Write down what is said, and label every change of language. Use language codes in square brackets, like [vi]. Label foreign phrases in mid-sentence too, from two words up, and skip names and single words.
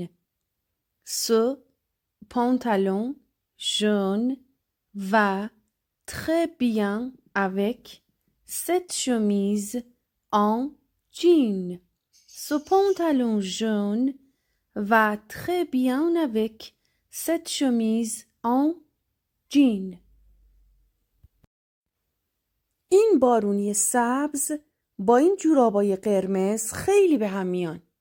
[fr] Ce pantalon jaune va très bien avec cette chemise en jean. Ce pantalon jaune va très bien avec cette chemise en jean. [fa] این بارونی سبز با این جورابای قرمز خیلی به هم میان.